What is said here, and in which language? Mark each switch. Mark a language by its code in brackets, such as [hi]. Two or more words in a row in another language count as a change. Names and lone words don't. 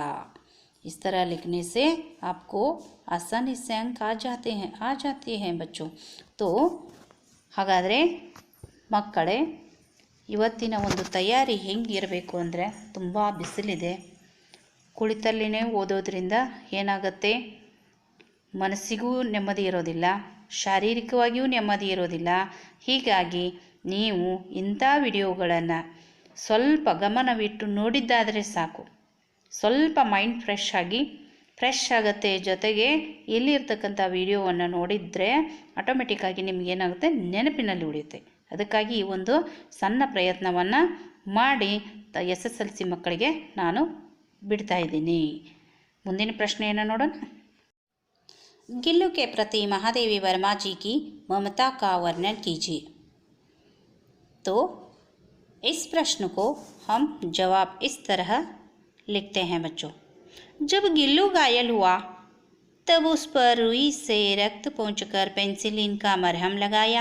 [hi] इस तरह लिखने से आपको आसानी से अंक आ जाते हैं बच्चों। [kn] तो ಹಾಗಾದರೆ ಮಕ್ಕಳೇ, ಇವತ್ತಿನ ಒಂದು ತಯಾರಿ ಹೆಂಗಿರಬೇಕು ಅಂದರೆ, ತುಂಬ ಬಿಸಿಲಿದೆ. ಕುಳಿತಲ್ಲಿನೇ ಓದೋದ್ರಿಂದ ಏನಾಗುತ್ತೆ, ಮನಸ್ಸಿಗೂ ನೆಮ್ಮದಿ ಇರೋದಿಲ್ಲ, ಶಾರೀರಿಕವಾಗಿಯೂ ನೆಮ್ಮದಿ ಇರೋದಿಲ್ಲ. ಹೀಗಾಗಿ ನೀವು ಇಂಥ ವಿಡಿಯೋಗಳನ್ನು ಸ್ವಲ್ಪ ಗಮನವಿಟ್ಟು ನೋಡಿದ್ದಾದರೆ ಸಾಕು, ಸ್ವಲ್ಪ [en] mind fresh [kn] ಆಗುತ್ತೆ. ಜೊತೆಗೆ ಇಲ್ಲಿರ್ತಕ್ಕಂಥ ವಿಡಿಯೋವನ್ನು ನೋಡಿದರೆ ಆಟೋಮೆಟಿಕ್ಕಾಗಿ ನಿಮಗೇನಾಗುತ್ತೆ, ನೆನಪಿನಲ್ಲಿ ಉಳಿಯುತ್ತೆ. ಅದಕ್ಕಾಗಿ ಈ ಒಂದು ಸಣ್ಣ ಪ್ರಯತ್ನವನ್ನು ಮಾಡಿ SSLC ಮಕ್ಕಳಿಗೆ ನಾನು ಬಿಡ್ತಾ ಇದ್ದೀನಿ. ಮುಂದಿನ ಪ್ರಶ್ನೆಯನ್ನು ನೋಡೋಣ. [hi] गिल्लू के प्रति महादेवी वर्मा जी की ममता का वर्णन कीजिए. तो इस प्रश्न को हम जवाब इस तरह लिखते हैं बच्चों. जब गिल्लू घायल हुआ तब उस पर रुई से रक्त पोंछकर पेंसिलिन का मरहम लगाया.